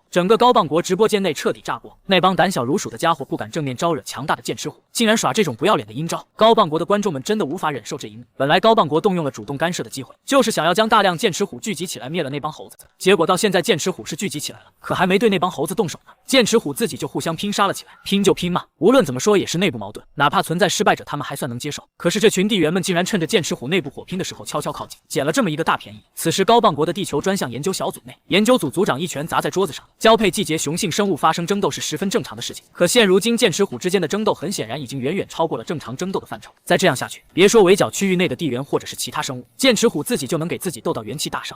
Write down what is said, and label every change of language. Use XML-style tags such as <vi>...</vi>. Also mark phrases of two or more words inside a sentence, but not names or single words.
<zh>整個高磅國直播間內徹底炸鍋，那幫膽小如鼠的家伙不敢正面招惹強大的劍齒虎，竟然耍這種不要臉的陰招。高磅國的觀眾們真的無法忍受這一幕。本來高磅國動用了主動干涉的機會，就是想要將大量劍齒虎聚集起來滅了那幫猴子，結果到現在劍齒虎是聚集起來了，可還沒對那幫猴子動手呢，劍齒虎自己就互相拼殺了起來。拼就拼嘛，無論怎麼說也是內部矛盾，哪怕存在失敗者他們還算能接受。可是這群地緣們竟然趁着剑齒虎內部火拼的時候悄悄靠近，撿了這麼一個大便宜。此時高磅國的地球專項研究小組內，研究組組長一拳砸在桌子上，交配季節雄性生物發生爭鬥是十分正常的事情，可現如今劍齒虎之間的爭鬥很顯然已經遠遠超過了正常爭鬥的範疇。再這樣下去，別說圍剿區域內的地緣或者是其他生物，劍齒虎自己就能給自己鬥到元氣大傷。</zh>